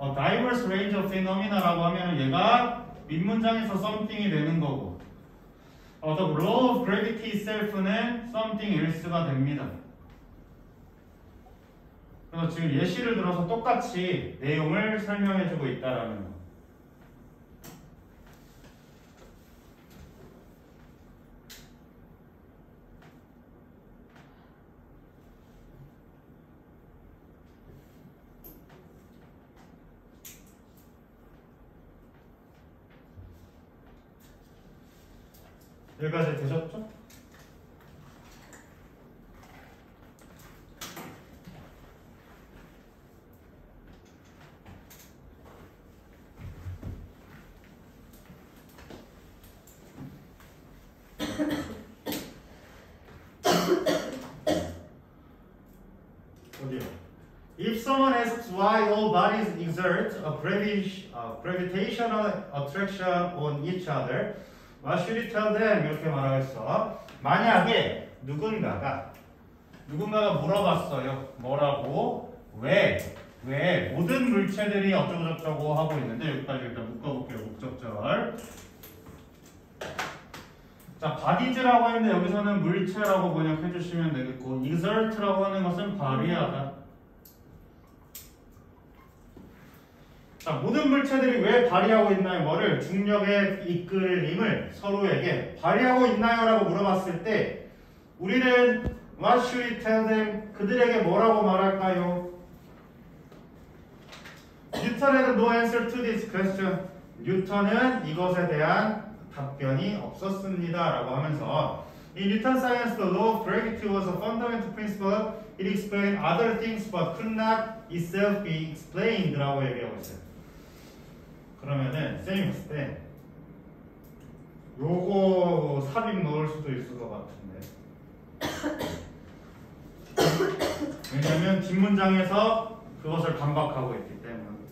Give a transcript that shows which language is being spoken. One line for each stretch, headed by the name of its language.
English: diverse range of phenomena
Korean: 라고 하면은 얘가 윗문장에서
English: something이 되는 거고 the law of gravity itself는 something else가 됩니다.
Korean: 그래서 지금 예시를 들어서 똑같이 내용을 설명해주고 있다라는 거. 여기까지 되셨죠? 어디요?
English: If someone asks why all bodies exert a gravitational attraction on each other, what should you tell them?
Korean: 이렇게 말하겠어. 만약에 누군가가 물어봤어요. 뭐라고? 왜 모든 물체들이 어쩌고저쩌고 하고 있는데 여기까지 일단 묶어볼게요. 목적절. 자, bodys라고 했는데 여기서는 물체라고 번역해 주시면 되겠고 exert라고 하는 것은 발휘하다. 자, 모든 물체들이 왜 발휘하고 있나요? 뭐를? 중력의 이끌림을 서로에게 발휘하고 있나요? 라고 물어봤을 때 우리는
English: What should we tell them?
Korean: 그들에게 뭐라고 말할까요?
English: 뉴턴에는 no answer to this question.
Korean: 뉴턴은 이것에 대한 답변이 없었습니다. 라고 하면서
English: In Newton's science, the law of gravity was a fundamental principle. It explained other things but could not itself be explained.
Korean: 라고 얘기하고 있어요. 그러면은 쌤이 봤을 때 요거 삽입 넣을 수도 있을 것 같은데 왜냐면 뒷문장에서 그것을 반박하고 있기 때문에.